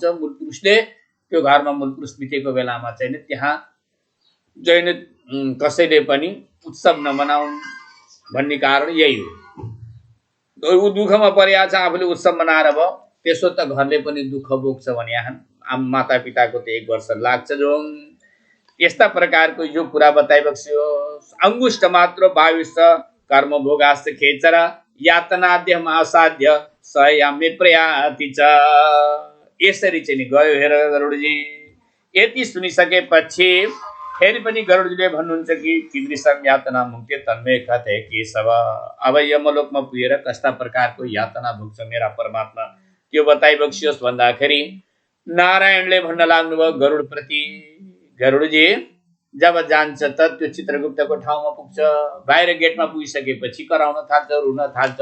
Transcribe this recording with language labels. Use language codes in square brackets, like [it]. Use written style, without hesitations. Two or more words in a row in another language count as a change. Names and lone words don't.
[ne] मूल पुरुषले त्यो घरमा मूल पुरुष बितेको बेलामा चाहिँ त्यहाँ चाहिँ कसैले पनि उत्सव नमनाउन् भन्ने कारण यही हो। ऊ दुःखमा परिहाल्छ, आफूले उत्सव मनाएर भयो, त्यसो त घरले पनि दुःख भोग्छ भने यहाँ माता पिताको त 1 वर्ष लाग्छ। जो यस्ता प्रकारको यो कुरा बताइबक्स्यो। [sa] अंगुष्ठ मात्र भाविष्ठ कर्म भोगास्त खेचर यातनाद्यम असाध्य सयामे प्रयाति च। [ne] यसरी चाहिँ गयो। हेर गरुडजी यति सुनिसकेपछि फेरि पनि गरुडजीले भन्नुहुन्छ कि [sa] कीदृशम यातना मुक्ति तन्मे कथे केशव। [ne] अब यमलोकमा पुगेर कस्ता प्रकारको यातना भोग्छ मेरा परमात्मा त्यो बताइबक्सियोस् भन्दाखेरि नारायणले भन्न लाग्नुभयो गरुड प्रति, गरुडजी जब जान्छ त त्यो चित्रगुप्तको ठाउँमा पुग्छ। बाहिर गेटमा पुगिसकेपछि कराउन थाल्छ, रुन थाल्छ।